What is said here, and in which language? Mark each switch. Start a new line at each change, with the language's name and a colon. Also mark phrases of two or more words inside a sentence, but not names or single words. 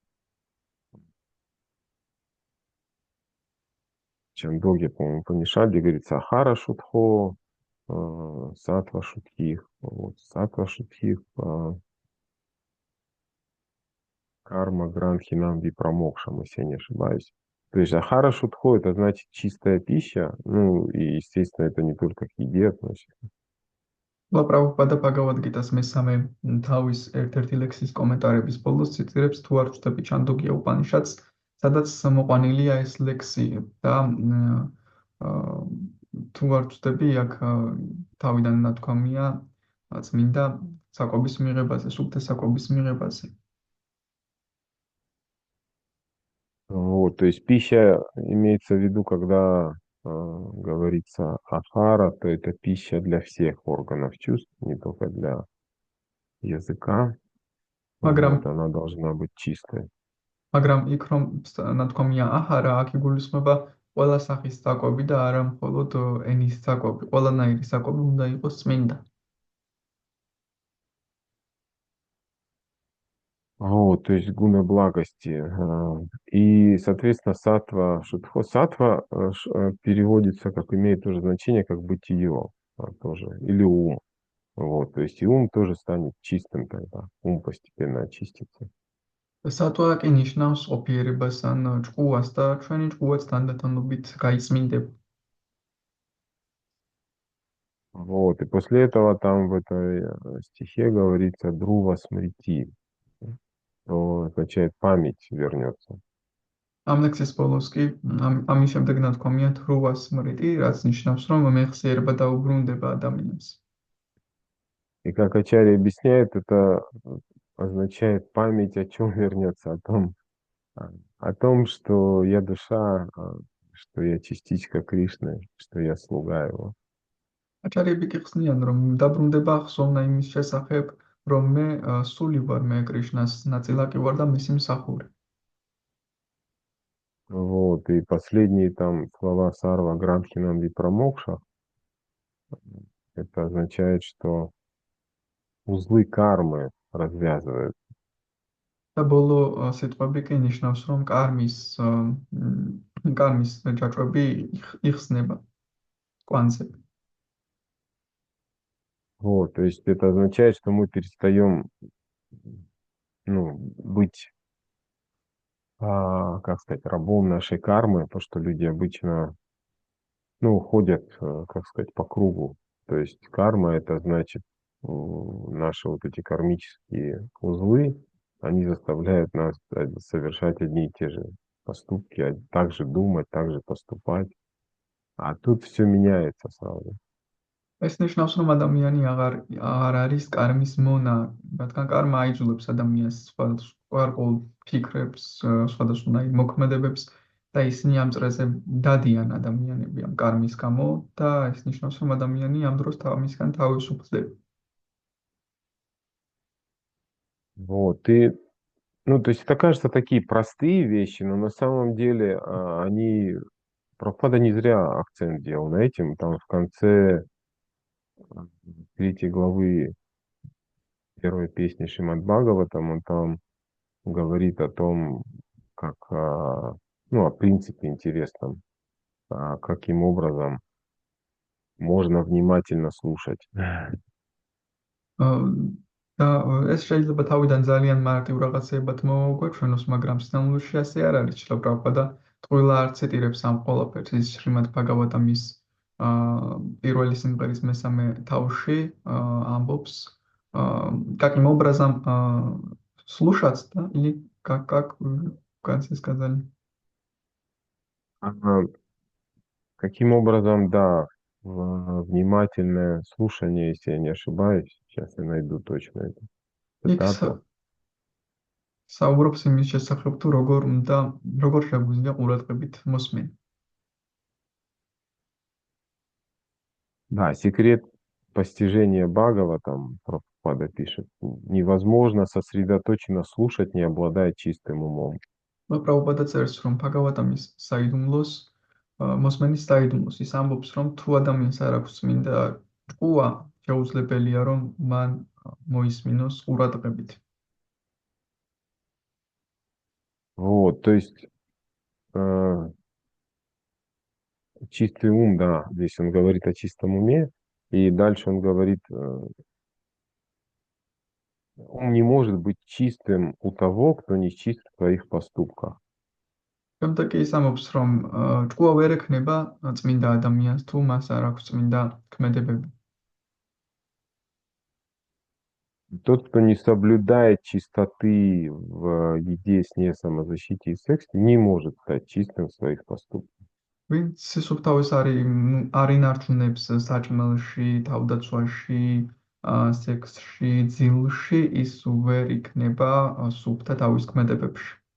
Russian: Чандоги, по-моему, Упанишаде говорит
Sanskrit: आहार शुद्धौ, सत्त्व शुद्धिः,
Russian: вот,
Sanskrit: सत्त्व शुद्धिः, कर्म ग्रन्थीनां विप्रमोक्षम्,
Russian: если я не ошибаюсь. То есть
Sanskrit: आहार शुद्धौ
Russian: это значит чистая пища, ну и, естественно, это не только к еде относится.
Georgian: პრაბჰუპადა ბhagavad-გიტას მესამე თავის ერთ-ერთი ლექსის კომენტარების ბოლოს ციტირებს თუ არ ვწდები ჩანდოგია უპანიშადს, სადაც მოყვანილია ეს ლექსი და თუ არ ვწდები აქ თავიდან ნათქვამია წმინდა საკვების მიღებაზე, სუფთა საკვების მიღებაზე.
Russian: Вот, то есть пища имеется в виду, когда говорится ахара, то это пища для всех органов чувств, не только для языка.
Georgian: მაგრამ
Russian: Вот, она должна быть чистой.
Georgian: მაგრამ იქ რომ ნათქვამია აჰარა, აქ იგულისხმება ყველა სახის საკვები და არა მხოლოდ ენის საკვები. ყველანაირი საკვები უნდა იყოს წმინდა.
Russian: Вот, то есть гуна благости. И, соответственно,
Sanskrit: सत्त्व, शुद्धौ.
Russian: Сатва переводится, как имеет тоже значение, как бытие тоже, или ум. Вот, то есть и ум тоже станет чистым тогда. Ум постепенно очистится.
Georgian: სატვა კი ნიშნავს ყოფიერებას ან ჭკუას და ჩვენი ჭკუაც თანდათანობით გაიწმინდება.
Russian: Вот, и после этого там в этой стихе говорится
Sanskrit: «ध्रुवा स्मृतिः»,
Russian: что означает «память вернется».
Georgian: ამ ლექსის ბოლოს კი ამის შემდეგ ნათქვამია
Sanskrit: ध्रुवा स्मृतिः,
Georgian: რაც ნიშნავს, რომ მეხსიერება დაუბრუნდება ადამიანს.
Russian: И как Ачарья объясняет, это означает память о чем вернется, о том, что я душа, что я частичка Кришны, что я слуга его.
Georgian: აჭარიები კი ხსნიან, რომ დაბრუნდება ხსოვნა იმის შესახებ, რომ მე სული ვარ, მე კრიშნას ნაწილაკი ვარ და მისი მსახური.
Russian: Вот, и последние там слова
Sanskrit: सर्व ग्रन्थीनां विप्रमोक्ष,
Russian: это означает, что узлы кармы развязывают.
Georgian: და ბოლო სიტყვები კი ნიშნავს, რომ კარმის ჯაჭვები იხსნება კვანძები.
Russian: Вот, то есть это означает, что мы перестаем, ну, быть, как сказать, рабом нашей кармы, то, что люди обычно, ну, ходят, как сказать, по кругу. То есть карма это значит наши вот эти кармические узлы, они заставляют нас совершать одни и те же поступки, так же думать, так же поступать. А тут все меняется сразу.
Georgian: ეს ნიშნავს, რომ ადამიანი აღარ არის კარმის მონა, რადგან კარმა აიძულებს ადამიანს სხვადასხვა ფიქრებს, სხვადასხვანაირ მოქმედებებს და ისინი ამ წრეზე დადიან ადამიანები ამ კარმის გამო და ეს ნიშნავს, რომ ადამიანი ამ დროს თავისგან თავისუფლდება.
Russian: Вот, и, ну, то есть это кажется такие простые вещи, но на самом деле они, Прабхупада не зря акцент делал на этом, там в конце третьей главы первой песни Шримад Бхагаватам, он там говорит о том, как, ну, о принципе интересном, каким образом можно внимательно слушать.
Georgian: და ეს შეიძლება თავიდან ძალიან მარტივ რაღაცეებად მოვაგვეჩვენოს, მაგრამ სინამდვილეში ასე არ არის. შეიძლება პრაბჰუპადა ტყუილა არ ციტირებს ამ ყველაფერს. ის შრიმად ბhagavatam-ის პირველი სიმღერის მესამე თავში ამბობს,
Russian: каким образом слушать, да, или как в конце сказали. Каким образом, да, внимательное слушание, если я не ошибаюсь, сейчас я найду точно эту цитату.
Georgian: საუბრობს იმის შესახებ, თუ როგორ შეგვიძლია ყურადღებით მოსმენ.
Russian: Да, секрет постижения Бхагаватам, Прабхупада пишет, невозможно сосредоточенно слушать, не обладая чистым умом.
Georgian: პრაბჰუპადა წერს, რომ ბჰაგავატამის საიდუმლოს მოსმენის საიდუმლოს ის ამბობს, რომ თუ ადამიანს არ აქვს წმინდა ჭკუა, შეუძლებელია რომ მან მოისმინოს ყურადღებით.
Russian: Вот, то есть э, чистый ум, да, здесь он говорит о чистом уме, и дальше он говорит, ум не может быть чистым у того, кто не чист в своих поступках.
Georgian: შემდეგ კი ის ამბობს, რომ ჭკუა ვერ ექნება წმინდა ადამიანს, თუ მას არ აქვს წმინდა ქმედებები.
Russian: Тот, кто не соблюдает чистоты в еде, сне, самозащите и сексе, не может стать чистым в своих поступках.
Georgian: ვინც სისუფთავეს არ ინარჩუნებს საჭმელში, თავდაცვაში, სექსში, ძილში, ის ვერ იქნება სუფთა თავის ქმედებებში.